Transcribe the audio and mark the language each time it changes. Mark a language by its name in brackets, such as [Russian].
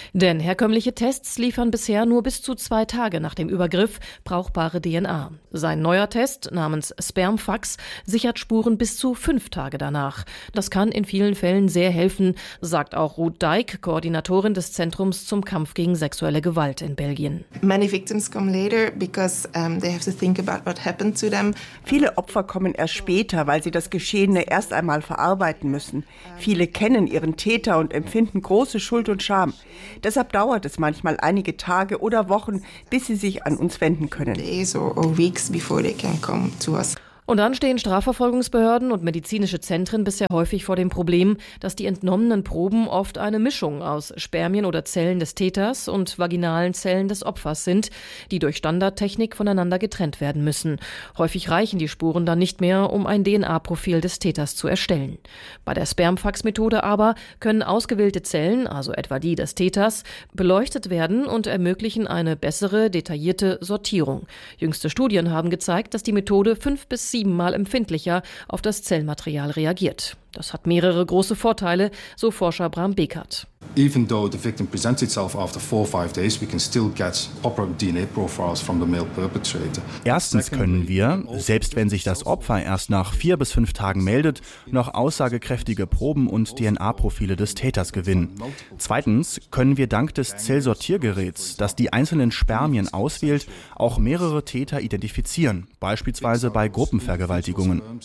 [German] Denn herkömmliche Tests liefern bisher nur bis zu 2 Tage nach dem Übergriff brauchbare DNA. Sein neuer Test, namens Spermfax, sichert Spuren bis zu 5 Tage danach. Das kann in vielen Fällen sehr helfen, sagt auch Ruth Dijk, Koordinatorin des Zentrums zum Kampf gegen sexuelle Gewalt in Belgien. [English] Many victims come later because they have to think about what happened to them. [German] Viele Opfer kommen erst später, weil sie das Geschehene erst einmal verarbeiten müssen. Viele kennen ihren Täter und empfinden große Schuld und Scham. Deshalb dauert es manchmal einige Tage oder Wochen, bis sie sich an uns wenden können. Und dann stehen Strafverfolgungsbehörden und medizinische Zentren bisher häufig vor dem Problem, dass die entnommenen Proben oft eine Mischung aus Spermien oder Zellen des Täters und vaginalen Zellen des Opfers sind, die durch Standardtechnik voneinander getrennt werden müssen. Häufig reichen die Spuren dann nicht mehr, um ein DNA-Profil des Täters zu erstellen. Bei der Spermfax-Methode aber können ausgewählte Zellen, also etwa die des Täters, beleuchtet werden und ermöglichen eine bessere, detaillierte Sortierung. Jüngste Studien haben gezeigt, dass die Methode 5 bis 7-mal empfindlicher auf das Zellmaterial reagiert. Das hat mehrere große Vorteile, so Forscher Bram Bekert. [English] Even though the victim presents itself after 4 or 5 days, we can still get proper DNA profiles from the male perpetrator. [German] Erstens können wir, selbst wenn sich das Opfer erst nach 4 bis 5 Tagen meldet, noch aussagekräftige Proben und DNA-Profile des Täters gewinnen. Zweitens können wir dank des Zellsortiergeräts, das die einzelnen Spermien auswählt, auch mehrere Täter identifizieren, beispielsweise bei Gruppenvergewaltigungen.